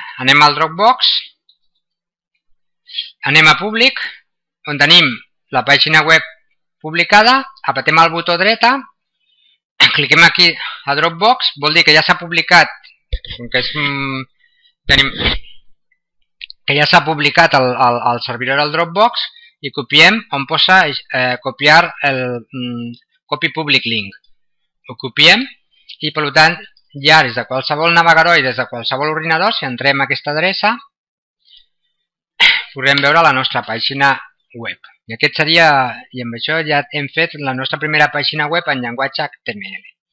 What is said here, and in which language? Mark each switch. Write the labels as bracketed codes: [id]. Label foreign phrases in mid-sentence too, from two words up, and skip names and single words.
[ca] Anem al Dropbox, anem a públic, on tenim la pàgina web publicada, apretem el botó dreta, cliquem aquí a Dropbox, vol dir que ja s'ha publicat, que ja s'ha publicat al servidor del Dropbox i copiem on posa copiar el [en] copy public link. [ca] Ho copiem i per tant ja des de qualsevol navegador i des de qualsevol ordinador, si entrem a aquesta adreça, podrem veure la nostra pàgina web. I aquest seria, i amb això ja hem fet la nostra primera pàgina web en llenguatge HTML.